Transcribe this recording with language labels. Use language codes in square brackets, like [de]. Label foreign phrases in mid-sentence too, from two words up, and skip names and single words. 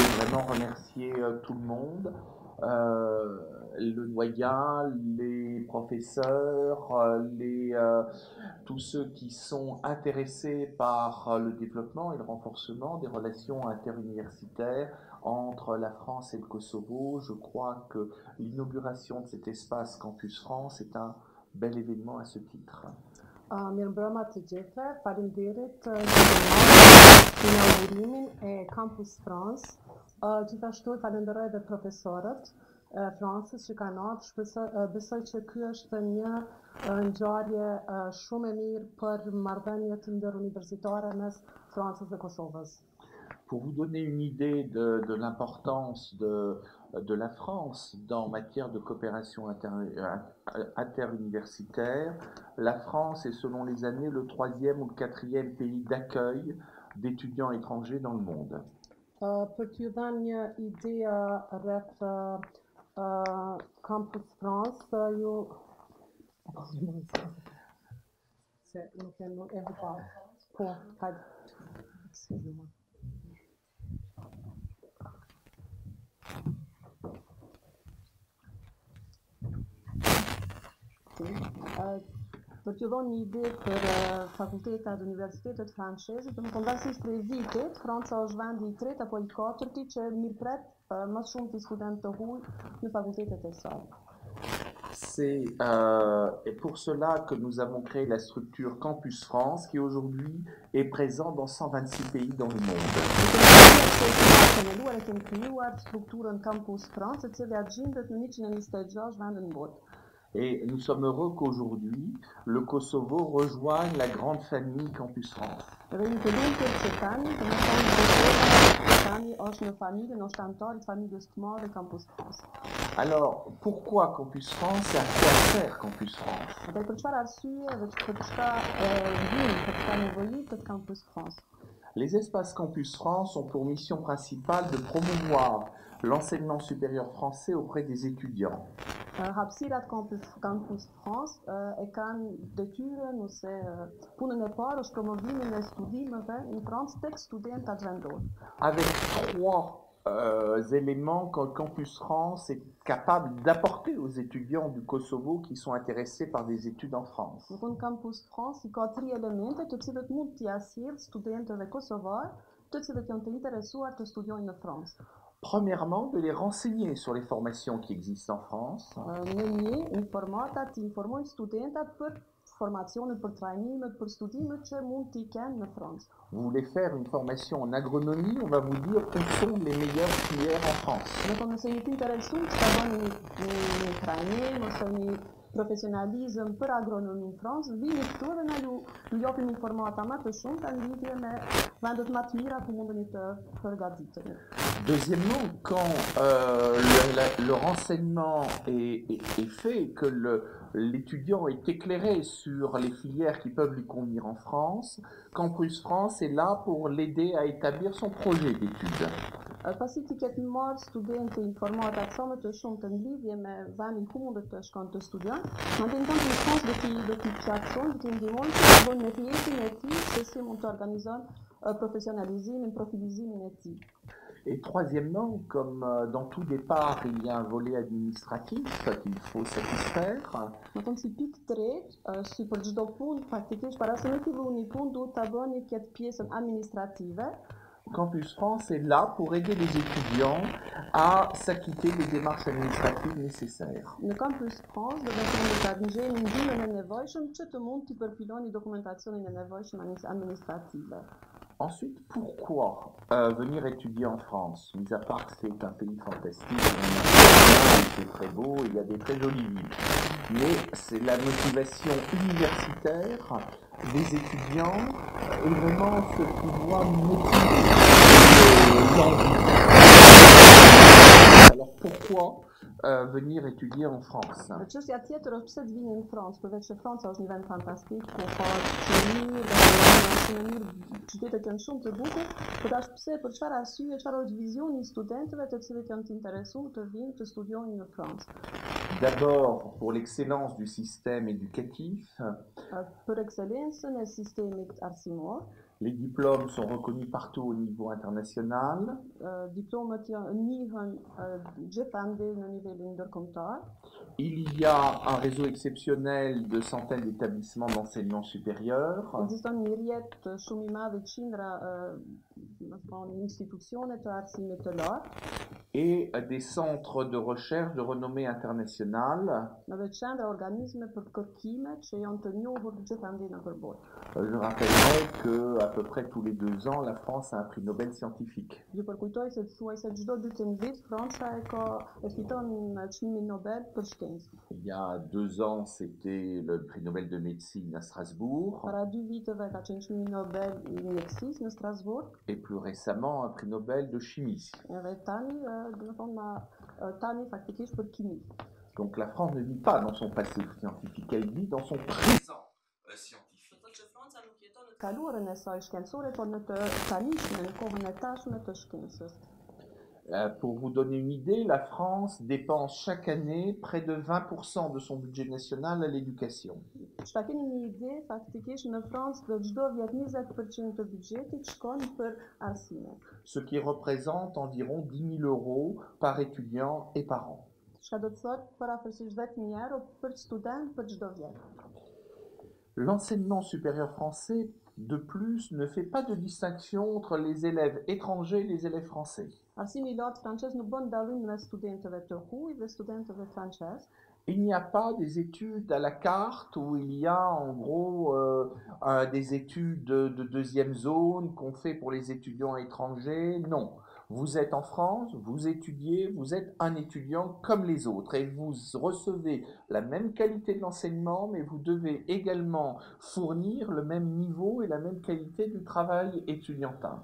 [fr] Je voulais vraiment remercier tout le monde, le doyen, les professeurs, tous ceux qui sont intéressés par le développement et le renforcement des relations interuniversitaires entre la France et le Kosovo. Je crois que l'inauguration de cet espace Campus France est un bel événement à ce titre. [sq] Mirëmbrëma të gjithëve, faleminderit për inaugurimin e Campus France. Gjithashtu falenderoj edhe profesorët e Francës që kanë ardhur. Besoj që ky është një ngjarje shumë e mirë për marrëdhëniet ndëruniversitare mes Francës dhe Kosovës. [fr] Pour vous donner une idée de l'importance de la France en matière de coopération interuniversitaire, la France est selon les années le 3e ou le 4e pays d'accueil d'étudiants étrangers dans le monde. [sq] Për t'ju dhënë një ide rreth Campus France, se nuk e hapa. Po, hajde. [fr] Excusez-moi. [sq] Për t'ju dhënë një ide për fakultetet dhe universitetet franceze, domethënë varësisht prej vitit, Franca është vendi i tretë apo i katërti që mirëpret më shumë të studentë të huaj në fakultetet e saj. [fr] C'est pour cela que nous avons créé la structure Campus France qui aujourd'hui est présent dans 126 pays dans le monde. [sq] Kemi krijuar strukturën Campus France, e cila gjendet në 126 vende në botë. [fr] Et nous sommes heureux qu'aujourd'hui, le Kosovo rejoigne la grande famille Campus France. Alors, pourquoi Campus France et à quoi sert Campus France? Les espaces Campus France ont pour mission principale de promouvoir l'enseignement supérieur français auprès des étudiants. [sq] Hapësirat Campus France e kanë detyrën ose punën e parë është promovimin e studimeve në Francë tek studentat vendor. [fr] Avec trois éléments que Campus France est capable d'apporter aux étudiants du Kosovo qui sont intéressés par des études en France. [sq] Campus France i ka 3 elemente të cilët mund t'i sjellë studentëve kosovar, të cilët janë të interesuar të studiojnë në Francë. [fr] Premièrement, de les renseigner sur les formations qui existent en France. Vous voulez faire une formation en agronomie, on va vous dire où sont les meilleures filières en France. [sq] Profesionalizëm për agronomi në Francë, vini këtu dhe na ju japim informata më të shumta në lidhje me vendet më të mira ku mundeni të përgatiteni. [fr] Deuxièmement, quand le renseignement est fait, que l'étudiant est éclairé sur les filières qui peuvent lui convenir en France, Campus France est là pour l'aider à établir son projet d'études. [sq] Pasi ti ketë marrë studenti informata sa më të shumtë në lidhje me vendin ku mundet të shkon të studion, mandej Campus France do t'i plotëson, do t'i ndihmon të bëjë në rrjetin e tij se si mund të organizon professionnalizimin, profilizimin e tij. [fr] Et troisièmement, comme dans tout départ, il y a un volet administratif qu'il faut satisfaire. [sq] Si pikë tretë, si për çdo punë, faktikisht para se me filloni punë duhet ta bëni këtë pjesën administrative. [fr] Campus France est là pour aider les étudiants à s'acquitter des démarches administratives nécessaires. [sq] Në Campus France do të gjeni ndihmën e nevojshme që të mund t'i përfiloni dokumentacionin e nevojshëm administrative. [fr] Ensuite, pourquoi venir étudier en France? Mis à part que c'est un pays fantastique, c'est très beau, il y a des très jolies villes. Mais c'est la motivation universitaire des étudiants et vraiment ce pouvoir motiver l'envie. Alors pourquoi venir étudier en France? [sq] Çështja tjetër është pse të vini në Francë, përveç se Franca është një vend fantastik, ku ka qytetet janë shumë të bukur, por tash pse, për çfarë arsye, çfarë është vizioni i studentëve të cilët janë të interesuar të vinë të studiojnë në Francë? [fr] D'abord pour l'excellence du système éducatif. [sq] Për ekselencën e sistemit arsimor, [fr] Les diplômes sont reconnus partout au niveau international. [sq] diplomat njihen gjithandej në nivelin ndërkombëtar. [fr] Il y a un réseau exceptionnel de centaines d'établissements d'enseignement supérieur. [sq] Ekziston një rrjet shumë i madh i qindra institucione të arsimit të lartë, [fr] Et des centres de recherche de renommée internationale. [sq] edhe qendra organizme për kërkime që janë të njohur gjithandej nëpër botë. [fr] Je rappellerai que à peu près tous les 2 ans, la France a un prix Nobel scientifique. [sq] Ju përkujtoj se thuajse çdo 2 vit Franca e fiton çmimin Nobel për shkencë. [fr] Il y a 2 ans, c'était le prix Nobel de médecine à Strasbourg. [sq] Para 2 viteve ka qenë çmimi Nobel i mjekësisë në Strasbourg. [fr] Et plus récemment, un prix Nobel de chimie. [sq] Edhe tani faktikisht për kimi. [fr] Donc la France ne vit pas dans son passé scientifique, elle vit dans son présent scientifique. [sq] Kaluarën e saj shkencore, por në të tanishme, në kohën e tashme të shkencës. [fr] Pour vous donner une idée, la France dépense chaque année près de 20% de son budget national à l'éducation. [sq] Që ta keni një ide, faktikisht në Francë do çdo vjet 20% të buxhetit shkon për arsime. [fr] Ce qui représente environ 10 000 € par étudiant et par an. [sq] Çka do të thotë parafërsisht 10.000 euro për student për çdo vjet. [fr] L'enseignement supérieur français, de plus, ne fait pas de distinction entre les élèves étrangers et les élèves français. [sq] Arsimi i lartë francez nuk bën dallim mes studentëve të huaj dhe studentëve francez. [fr] Il n'y a pas des études à la carte où il y a en gros des études de deuxième zone qu'on fait pour les étudiants étrangers. Non. Vous êtes en France, vous étudiez, vous êtes un étudiant comme les autres et vous recevez la même qualité de l'enseignement, mais vous devez également fournir le même niveau et la même qualité du travail étudiantin.